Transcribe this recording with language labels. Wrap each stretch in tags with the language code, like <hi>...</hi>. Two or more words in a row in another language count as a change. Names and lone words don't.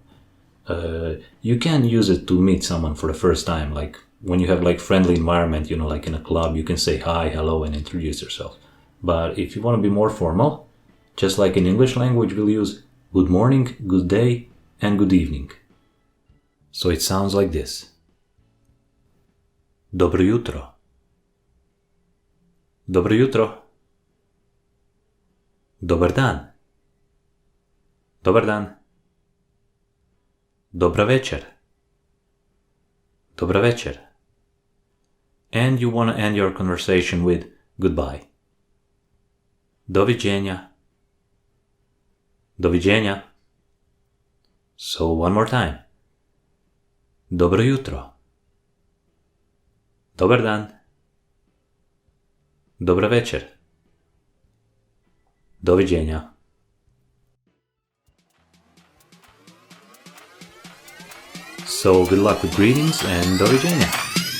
<en>You can use it to meet someone for the first time, like when you have like friendly environment, like in a club, you can say hi, hello, and introduce yourself. But if you want to be more formal, just like in English language, we'll use good morning, good day, and good evening. So it sounds like this.</en> <hr>Dobro jutro. Dobro jutro. Dobar dan. Dobar dan. Dobra večer. Dobra večer.</hr> <en>And you want to end your conversation with goodbye.</en> <hr>Doviđenja. Doviđenja.</hr> <en>So one more time.</en> <hr>Dobro jutro. Dobar dan. Dobra večer. Doviđenja.</hr> <en>So good luck with greetings and doviđenja.</en>